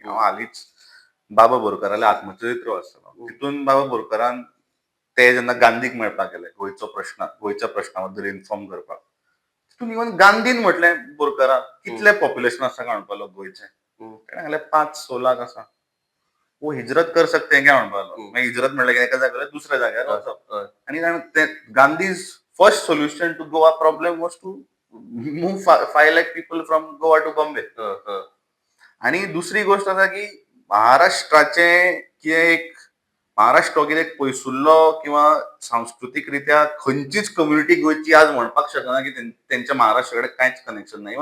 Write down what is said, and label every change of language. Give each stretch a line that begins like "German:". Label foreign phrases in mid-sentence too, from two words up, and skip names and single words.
Konkani: हांव हालींच बाबा बोरकाराले आत्मचरित्र वाचलो. तितून बाबा बोरकारान ते जेन्ना गांधीक मेळपाक गेले गोंयच्या प्रश्ना बद्दल इन्फॉर्म करपाक, तितून इवन गांधीन म्हटलें बोरकाराक कितले पॉप्युलेशन आसा काय म्हणपाक लागलो गोंयचें. ताणें सांगलें 5-6 लाख आसा.
Hindi: वो हिजरत कर सकते हैं क्या
Konkani: म्हणपाक लागलो. मागीर हिजरत म्हणल्यार एका जाग्यार दुसऱ्या जाग्यार वचप. आणि
English: Gandhi's first solution to Goa problem was to move 5 lakh people from Goa to Bombay.
Konkani: आणि दुसरी गोष्ट आसा की महाराष्ट्राचे एक महाराष्ट्र कितें पयसुल्लो किंवा सांस्कृतिक रित्या खंयचीच कम्युनिटी गोंयची आज म्हणपाक शकना की त्यांच्या महाराष्ट्रा कडेन कांयच कनेक्शन ना.